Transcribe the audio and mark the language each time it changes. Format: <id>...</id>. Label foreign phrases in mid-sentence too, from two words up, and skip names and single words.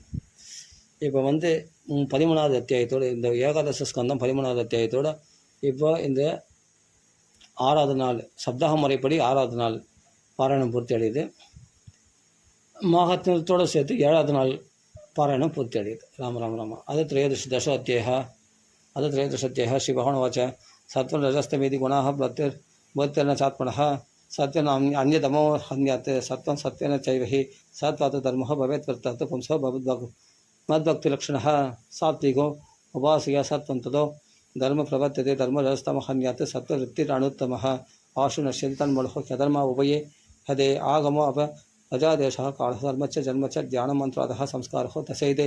<ta>இப்போ 13வது அத்தியாயத்தோடு இந்த ஏகாதச ஸ்கந்தம் 13வது அத்தியாயத்தோடு இப்போ இந்த 6வது நாள் சப்தாக முறைப்படி 6வது நாள் பாராயணம் பூர்த்தி அடையுது. மகாத்மியத்தோடு சேர்த்து 7வது நாள் பாராயணம் பூர்த்தி அடையுது.</ta> <sa>राम राम राम அது त्रयोदशाध्यायः श्री भगवानुवाच सत्त्वं रजस्तमेति गुणाः भवत्यर्न चात्मनः सत्यम् अन्यतमो हन्यात् सत्त्वं सत्येन चैव हि सत्त्वात् धर्मः भवेत् वर्तते पुंसो मद्भक्तिलक्षणः सात्विको उपासया सत्त्वं ततो धर्म प्रवर्तते धर्मरजस्तमः हन्यात् सत्त्ववृत्तिरनुत्तमः आशु नश्यति तन्मूलः ह्यधर्मा उभये हदे आगमो अजादेशः कालः धर्म च जन्म च ज्ञानमन्त्रादः संस्कारः तस्यैते</sa>